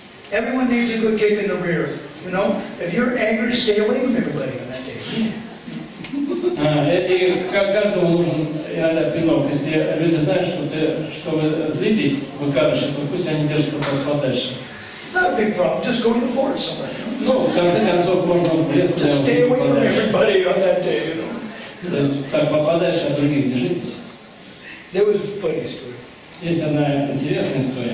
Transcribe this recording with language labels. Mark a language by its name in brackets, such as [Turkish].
[English] Everyone needs a good kick in the rear. If you're angry, stay away from everybody on that day. [Russian] И каждому нужен иногда пинок. Если люди знают, что вы злитесь, вы кадыши, то пусть они держатся подальше. [English] Not a big problem. Just go to the forest somewhere. [Russian] Ну, в конце концов, можно в лес. [English] Just stay away from everybody on that day, you know. [Russian] То есть так подальше от других держитесь. [English] There was a funny story. [Russian] Есть одна интересная история.